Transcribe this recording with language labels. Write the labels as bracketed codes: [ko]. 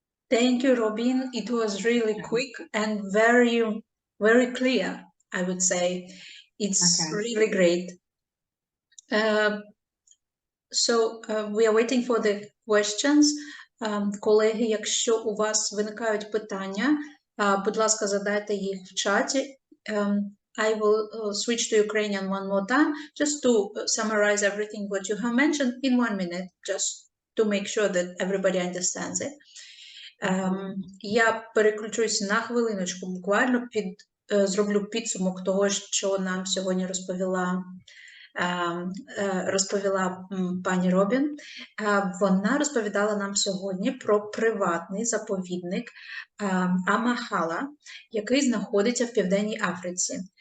[en] Thank you, Robin. It was really quick and very, very clear, I would say. It's really great. So we are waiting for the questions. [uk] Колеги, якщо у вас виникають питання, будь ласка, задайте їх в чаті. [en] I will switch to Ukrainian one more time, just to summarize everything what you have mentioned in 1 minute, just to make sure that everybody understands it. [uk] Я переключусь на хвилиночку, буквально зроблю підсумок того, що нам сьогодні розповіла пані Робін. Вона розповідала нам сьогодні про приватний заповідник Амахала, який знаходиться в Південній Африці.